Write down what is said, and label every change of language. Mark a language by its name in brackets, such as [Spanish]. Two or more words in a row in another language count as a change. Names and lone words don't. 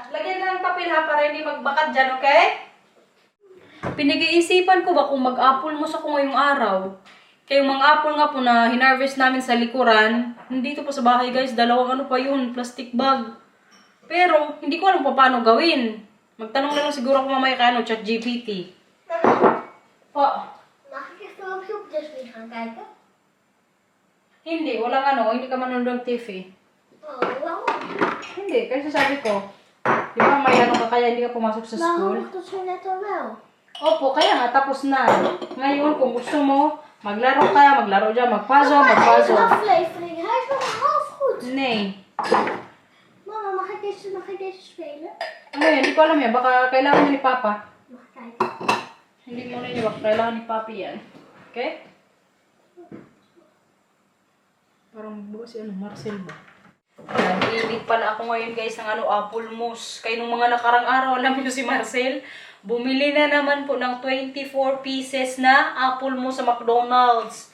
[Filipino] Lagyan lang ng papel ha para hindi magbakad dyan, okay? Pinag-iisipan ko ba kung mag-apple mo sa ko ngayong araw? Kaya yung mga apple nga po na hinarvest namin sa likuran, nandito po sa bahay, guys, dalawang pa yun, [English] plastic bag. [Filipino] Pero, hindi ko alam pa paano gawin. Magtanong na lang siguro ako mamaya kay ChatGPT. Po. [Dutch] Mag ik even op zoekjes weer gaan kijken? [Filipino] Hindi, walang hindi ka manonood ng TV. [Dutch] Oh, waarom? [Filipino] Hindi, kasi sabi ko, di ba may ka kaya hindi ka pumasok sa school? [Dutch] Waarom mocht dat zo net al wel? [Filipino] Opo, kaya nga, tapos na. Ngayon, kung gusto mo, maglaro dyan, mag-puzzle. [Dutch] Deze aflevering, hij is nog half goed. Nee. Mama, mag ik deze spelen? [Filipino] Ano yan, hindi ko alam yan. Baka kailangan niya ni Papa. [Dutch] Mag ik kijken. [Filipino] Hindi mo na niya, baka kailangan ni Papi yan. Okay? Parang ba si Marcel ba? Nag-iinit pala ako ngayon, guys, ng [English] apple mousse. [Filipino] Kaya nung mga nakarang araw, alam niyo si Marcel, bumili na naman po ng 24 pieces na [English] apple mousse [Filipino] sa McDonald's.